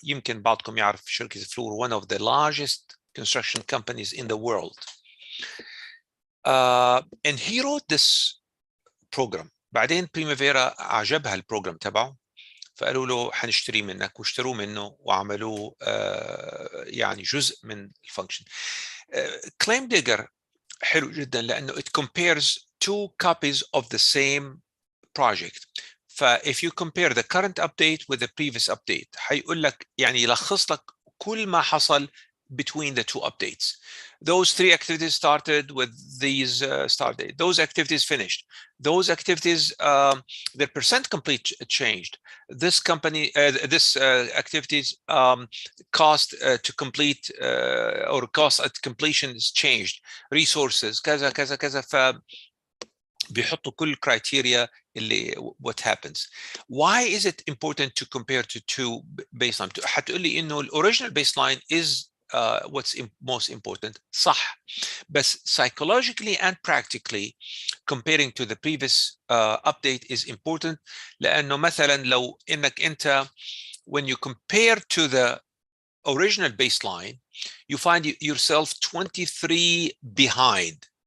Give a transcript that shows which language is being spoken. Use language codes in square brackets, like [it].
[ar] يمكن بعضكم يعرف شركة فلور, [en] one of the largest construction companies in the world. And he wrote this program. [ar] بعدين Primavera عجبها البروجرام تبعه, فقالوا له حنشتري منك, واشتروا منه وعملوا يعني جزء من الفانكشن. [en] Claim Digger [ar] حلو جدا لأنه [en] it compares two copies of the same project. if you compare the current update with the previous update, [ar] هيقول لك يعني يلخص لك كل ما حصل [en] between the two updates. Those three activities started with these start date. Those activities finished. Those activities, their percent complete changed. This company, this activities cost to complete or cost at completion is changed. [ar] Resources, كذا كذا كذا. ف بيحطوا كل criteria اللي [en] what happens. Why is it important to compare to two baseline? [ar] هتقول لي إنه [en] original baseline is what's most important. [ar] صح. [en] But psychologically and practically, comparing to the previous update is important. [ar] لأنه مثلا لو إنك أنت [en] when you compare to the original baseline, you find yourself 23 behind.